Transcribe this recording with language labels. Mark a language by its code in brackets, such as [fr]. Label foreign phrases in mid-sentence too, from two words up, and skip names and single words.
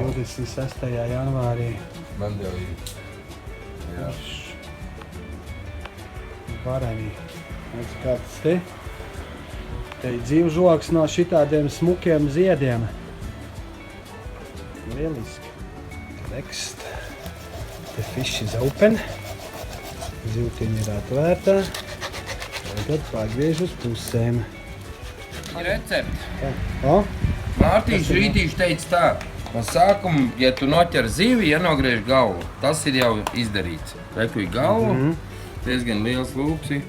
[lv] 26. janvārī. Man jau ir. Jā. Vareni. Kāds te? Te ir dzīvžoks no šitādiem smukiem ziediem. Lieliski. [en] Next. The fish is open. [lv] Zivtiņa ir atvērta. Tagad pagriež uz pusēm. Recepti. O? Mārtiņš Rītīši teica tā. No sākuma, ja tu noķer zivi, ienogriež galvu. Tas ir jau izdarīts. Reku ir galva. Diezgan liels lūps ir.